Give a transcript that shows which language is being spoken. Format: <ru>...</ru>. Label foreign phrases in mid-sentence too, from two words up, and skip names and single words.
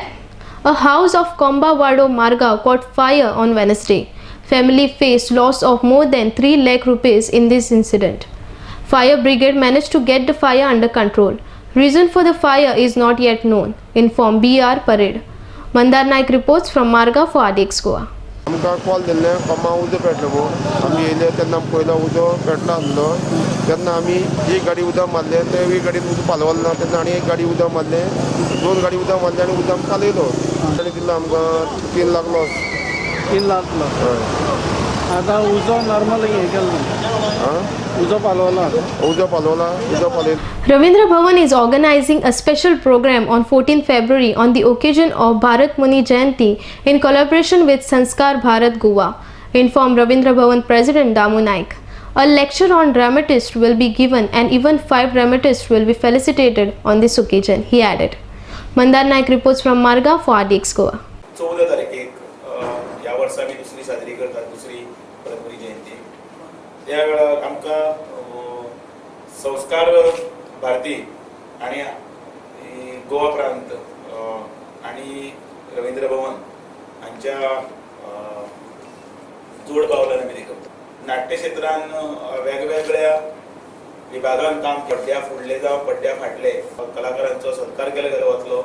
<en>A house of Kombawado Marga caught fire on Wednesday. Family faced loss of more than 3 lakh rupees in this incident. Fire brigade managed to get the fire under control. Reason for the fire is not yet known, informed BR Parade. Mandar Naik reports from Marga for RDX Goa.</en> <kok>आमकां कॉल दिल्ले कोमा उदक पेटलो म्हणून आमी येयले तेन्ना पयलो उदक पेटलो आसलो तेन्ना आमी एक गाडी उदक मारलें ते एक गाडीन उदक पालवलें ना तेन्ना आनी एक गाडी उदक मारलें 2 गाडी उदक मारलें आनी उदक पालयलो आनी दिलो आमकां 3 लाख लॉस. 3 लाख लॉस. आतां उजो नॉर्मल हे केलो उजो पालवला उजो पालयलो.</kok> <en>Ravindra Bhavan is organizing a special program on 14 February on the occasion of Bharat Muni Jayanti in collaboration with Sanskar Bharat Goa, informed Ravindra Bhavan President Damu Naik. A lecture on dramatist will be given and even 5 dramatists will be felicitated on this occasion, he added. Mandar Naik reports from Marga for RDX Goa.</en> <kok>14 तारखेक ह्या वर्सा आमी दुसरी साजरी करतात, दुसरी भारत मुनी जयंती. त्या वेळार आमकां संस्कार भारती आणि गोवा प्रांत आणि रवींद्र भवन हांच्या जोड पावलान आमी देखून नाट्य क्षेत्रान वेगवेगळ्या विभागान काम पड्ड्या फुडले जावं पड्ड्या फाटले कलाकारांचो सत्कार केलो गेलो वतलो.</kok>